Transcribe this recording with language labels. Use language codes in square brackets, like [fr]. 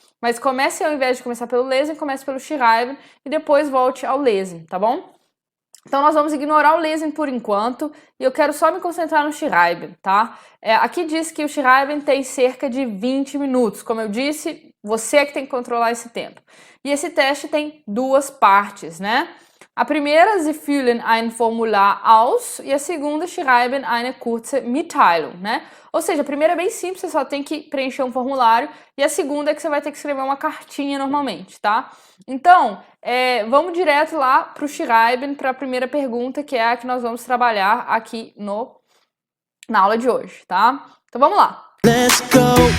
[pt] Mas comece, ao invés de começar pelo Lesen, comece pelo Schreiben e depois volte ao Lesen, tá bom? Então nós vamos ignorar o Lesen por enquanto e eu quero só me concentrar no Schreiben, tá? Aqui diz que o Schreiben tem cerca de 20 minutos. Como eu disse, você é que tem que controlar esse tempo. E esse teste tem 2 partes, né? A primeira, [de] Sie füllen ein Formular aus, [pt] e a segunda, [de] Schreiben eine kurze Mitteilung, [pt] né? Ou seja, a primeira é bem simples, você só tem que preencher um formulário, e a segunda é que você vai ter que escrever uma cartinha normalmente, tá? Então, vamos direto lá para o Schreiben, para a primeira pergunta, que é a que nós vamos trabalhar aqui na aula de hoje, tá? Então vamos lá. [en] Let's go!